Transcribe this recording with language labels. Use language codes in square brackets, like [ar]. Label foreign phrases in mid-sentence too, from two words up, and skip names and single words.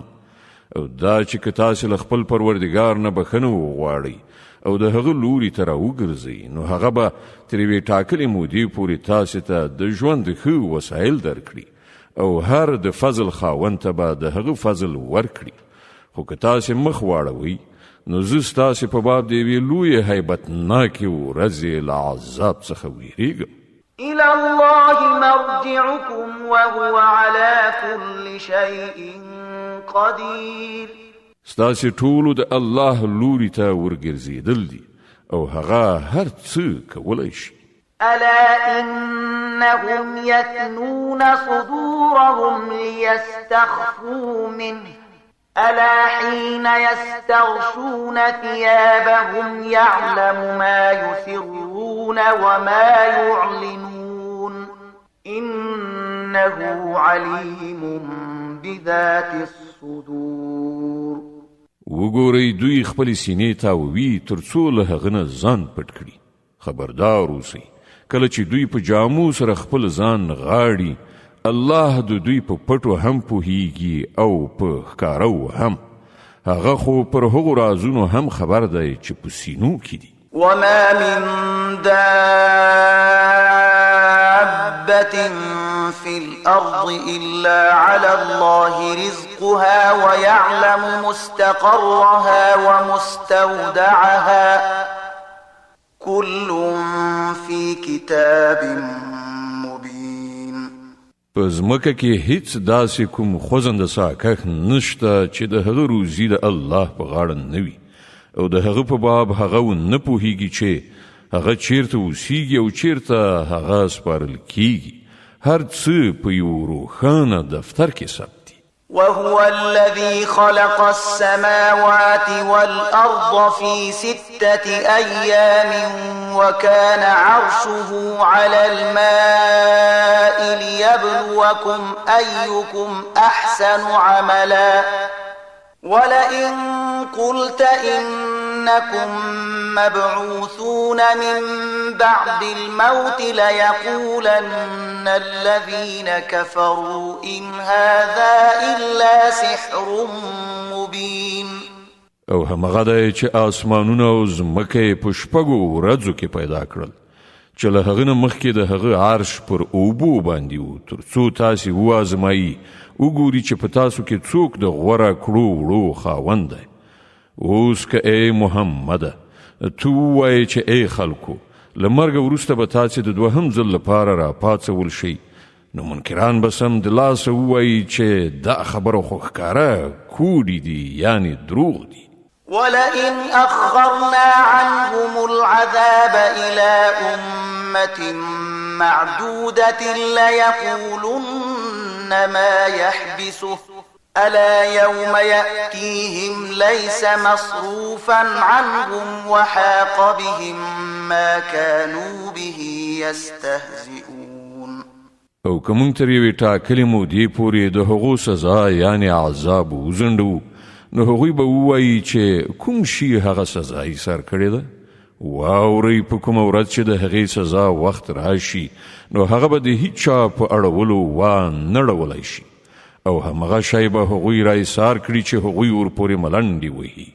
[ps] او دا چې که تاسې له خپل پروردګار نه بخښنه وغواړئ او د هغه لوري ته راوګرځئ نو هغه به تر یوې ټاکلې مودې پورې تاسې ته د ژوند ښه وسایل درکړي او هر د فضل خاوند ته به د هغه فضل ورکړي. خو که تاسې مخ واړوئ نو زه ستاسې په باب د یوې لویې هیبتناکې ورځې له عذاب څخه ویریږم. [ar] إلى الله مرجعكم وهو على كل شيء قدير. [ps] ستاسې ټولو د الله لوري ته ورګرځېدل دي او هغه هر څه کولی شي. [ar] ألا إنهم يثنون صدورهم ليستخفوا منه ألا حين يستغشون ثيابهم يعلم ما يسرون وما يعلنون إنه عليم بذات الصدور. [ps] وګورئ دوی خپل سینې تاووي تر څو له هغه نه ځان پټ کړي. خبردار اوسئ کله چې دوی په جامو سره خپل ځان غاړي الله د دوی په پټو هم پوهیږي او په ښکارو هم. هغه خو پر هغو رازونو هم خبر دی چې په سینو کې دي. [ar] وما من دابة في الأرض إلا على الله رزقها ويعلم مستقرها ومستودعها كل في كتاب مبين. [ps] په ځمکه کې هیڅ داسې کوم خوځنده ساکښ نشته چې د هغه روزي د الله په غاړه نه وي او د هغه په باب هغه ونه پوهیږي چې هغه چیرته اوسیږي او چیرته هغه سپارل کیږي. هر څه په یو روښانه دفتر کې ثبت دي. [ar] وهو الذي خلق السماوات والأرض في 6 أيام وكان عرشه على الماء ليبلوكم أيكم أحسن عملا ولئن قلت إنكم مبعوثون من بعد الموت ليقولن الذين كفروا إن هذا إلا سحر مبين. [ps] او همغه دی چې آسمانونه او ځمکه په شپږو ورځو کې پیدا کړل چې له هغه نه مخکې د هغه عرش پر اوبو باندې و تر څو تاسې وازمایي وګوري چې په تاسو کې څوک د غوره کړو وړو خاوند دی. اوس که ای محمده تو ووایې چې ای خلکو له مرګه وروسته به تاسې د دوهم ځل لپاره راپاڅول شئ نو منکران به سم د لاسه ووایي چې دا خبره خو ښکاره کوډې دي یعنې دروغ دي. [ar] ولئن أخرنا عنهم العذاب إلى أمة معدودة ليقولن ما يحبسه ألا يوم يأتيهم ليس مصروفا عنهم وحاق بهم ما كانوا به يستهزئون. [ps] او کوم تر یوې ټاکلې مودې پورې د هغو سزا یعنی عذاب وزندو، نو هغوی به ووایي چې کوم شي هغه سزا یې سر کړې ده. واورئ په کومه ورځ چې د هغې سزا وخت راشي، نو هغه به د هیچ چا په اړولو وانه اړولی شي، او همغه شی به هغوی را ایسار کړي چې هغوی ورپورې ملنډې وهي.